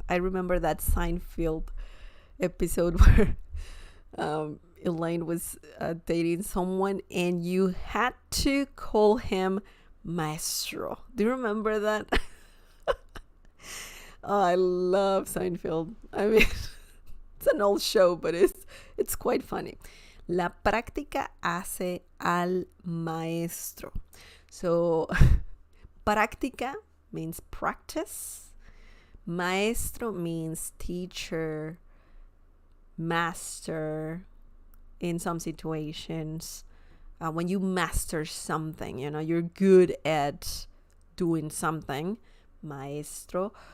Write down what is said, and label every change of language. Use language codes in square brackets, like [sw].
[en] I remember that Seinfeld episode where Elaine was dating someone and you had to call him maestro. Do you remember that? Oh, I love Seinfeld. I mean, it's an old show, but it's quite funny. [es] La práctica hace al maestro. [en] So, práctica means practice. Maestro means teacher, master in some situations. When you master something, you're good at doing something. Maestro.